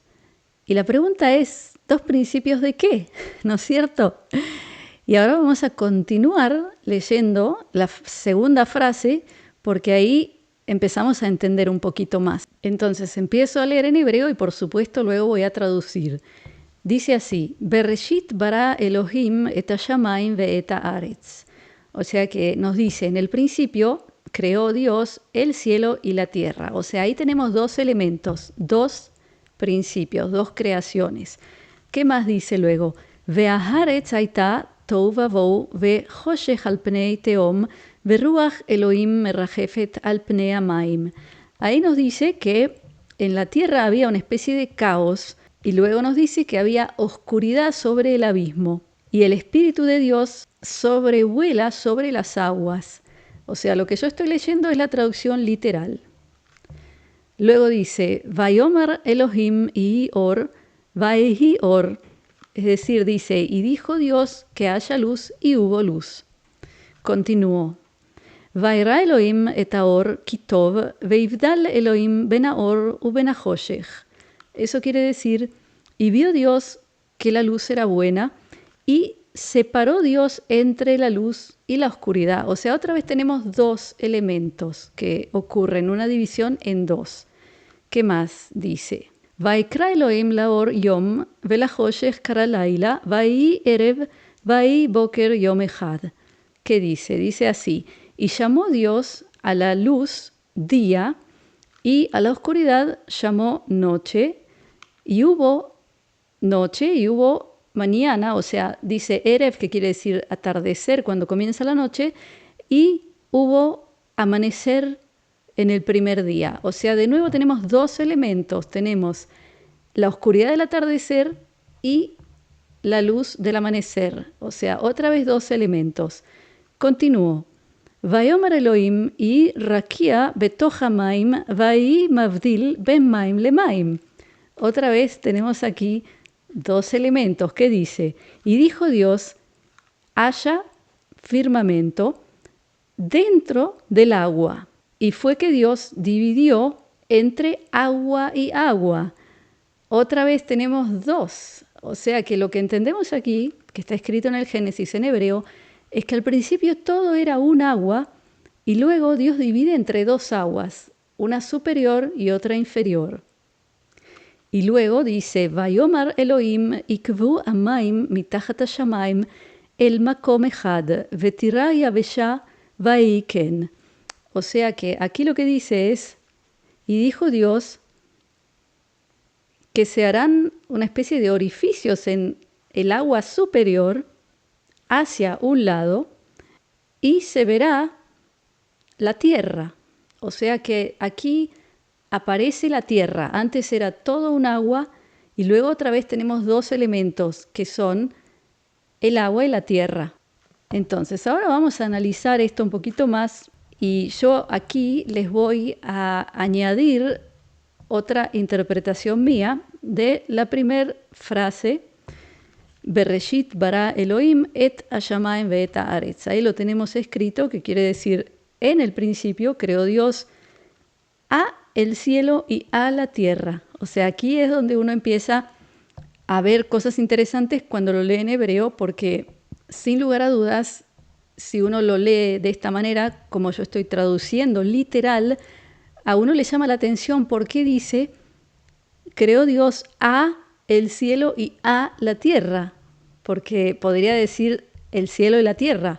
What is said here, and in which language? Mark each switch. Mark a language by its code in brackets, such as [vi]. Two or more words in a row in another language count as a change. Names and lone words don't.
[es] Y la pregunta es, ¿2 principios de qué? ¿No es cierto? Y ahora vamos a continuar leyendo la segunda frase, porque ahí empezamos a entender un poquito más. Entonces empiezo a leer en hebreo y por supuesto luego voy a traducir. Dice así, [he] בראשית ברא אלהים את השמים ואת הארץ. [es] O sea que nos dice, en el principio creó Dios el cielo y la tierra. O sea, ahí tenemos 2 elementos, 2 principios, 2 creaciones. ¿Qué más dice luego? [he] והארץ היתה תהו ובהו וחשך על פני תהום ורוח אלהים מרחפת על פני המים. [es] Ahí nos dice que en la tierra había una especie de caos y luego nos dice que había oscuridad sobre el abismo y el Espíritu de Dios sobrevuela sobre las aguas. O sea, lo que yo estoy leyendo es la traducción literal. Luego dice, [he] ויאמר אלהים יהי אור, ויהי אור. [es] Es decir, dice, y dijo Dios que haya luz y hubo luz. Continuó. [he] וירא אלהים את האור כי טוב, ויבדל אלהים בין האור ובין החשך. [es] Eso quiere decir, y vio Dios que la luz era buena, y separó Dios entre la luz y la oscuridad. O sea, otra vez tenemos 2 elementos que ocurren, una división en 2. ¿Qué más dice? [he] ויקרא אלהים לאור יום, ולחשך קרא לילה, ויהי ערב, ויהי בקר יום אחד. [es] ¿Qué dice? Dice así, y llamó Dios a la luz día, y a la oscuridad llamó noche, y hubo noche y hubo mañana, o sea, dice Erev, que quiere decir atardecer cuando comienza la noche, y hubo amanecer en el primer día. O sea, de nuevo tenemos 2 elementos. Tenemos la oscuridad del atardecer y la luz del amanecer. O sea, otra vez 2 elementos. Continúo. [he] ויאמר אלהים יהי רקיע בתוך המים ויהי מבדיל בין מים למים. [es] Otra vez tenemos aquí 2 elementos. ¿Qué dice? Y dijo Dios, haya firmamento dentro del agua. Y fue que Dios dividió entre agua y agua. Otra vez tenemos 2. O sea que lo que entendemos aquí, que está escrito en el Génesis en hebreo, es que al principio todo era un agua y luego Dios divide entre 2 aguas, una superior y otra inferior. Y luego dice, [he] ויאמר אלהים יקוו המים מתחת השמים אל מקום אחד ותראה היבשה ויהי כן. [es] O sea que aquí lo que dice es, y dijo Dios que se harán una especie de orificios en el agua superior hacia un lado y se verá la tierra. O sea que aquí aparece la tierra. Antes era todo un agua y luego otra vez tenemos 2 elementos que son el agua y la tierra. Entonces, ahora vamos a analizar esto un poquito más y yo aquí les voy a añadir otra interpretación mía de la primera frase, [he] בראשית ברא אלהים את השמים ואת הארץ. [es] Ahí lo tenemos escrito, que quiere decir, en el principio creó Dios a el cielo y a la tierra. O sea, aquí es donde uno empieza a ver cosas interesantes cuando lo lee en hebreo, porque sin lugar a dudas, si uno lo lee de esta manera, como yo estoy traduciendo literal, a uno le llama la atención porque dice, creó Dios a el cielo y a la tierra, porque podría decir el cielo y la tierra.